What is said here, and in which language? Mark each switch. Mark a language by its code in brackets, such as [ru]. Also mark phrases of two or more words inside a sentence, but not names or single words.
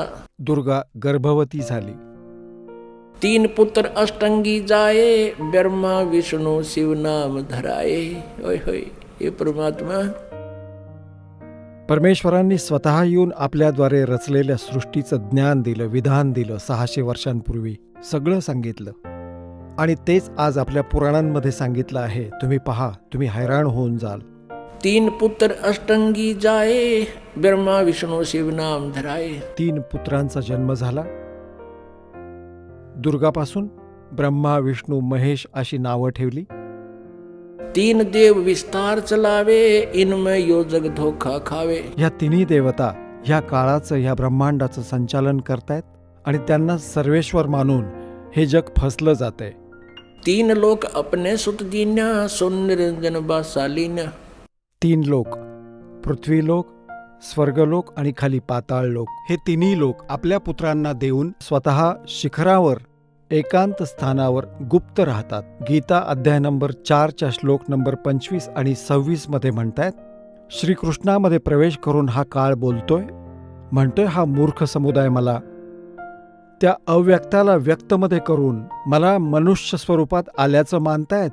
[mr] दुर्गा गर्भवती झाली. [hi] 3 पुत्र अष्टंगी जाए, ब्रह्मा विष्णू शिव नाम धराए. [mr] होय होय, हे परमात्मा. परमेश्वरांनी स्वतः येऊन आपल्याद्वारे रचलेल्या सृष्टीचं ज्ञान दिलं, विधान दिलं. 600 वर्षांपूर्वी सगळं सांगितलं आणि तेच आज आपल्या पुराणांमध्ये सांगितलं आहे. तुम्ही पहा, तुम्ही हैराण होऊन जाल. [hi] 3 पुत्र अष्टंगी जाए, ब्रह्मा विष्णू शिव नाम धराए. [mr] 3 पुत्रांचा जन्म झाला. दुर्गापासून ब्रह्मा विष्णू महेश अशी नावं ठेवली. [hi] 3 देव विस्तार चलावे, इनमें यो जग धोखा खावे. [mr] ह्या तिन्ही देवता ह्या काळाचं, ह्या ब्रह्मांडाचं संचालन करतायत आणि त्यांना सर्वेश्वर मानून हे जग फसलं जातंय. [hi] 3 लोक अपने सुत दीन्या, सुन निरंजन बासालीन्या. [mr] 3 लोक, पृथ्वीलोक, स्वर्गलोक आणि खाली पाताळ लोक, हे तिन्ही लोक आपल्या पुत्रांना देऊन स्वतः शिखरावर एकांत स्थानावर गुप्त राहतात. गीता अध्याय नंबर 4च्या श्लोक नंबर 25 आणि 26 मध्ये म्हणतायत, श्रीकृष्णामध्ये प्रवेश करून हा काळ म्हणतोय हा मूर्ख समुदाय मला त्या अव्यक्ताला व्यक्तमध्ये करून मला मनुष्य स्वरूपात आल्याचं मानतायत.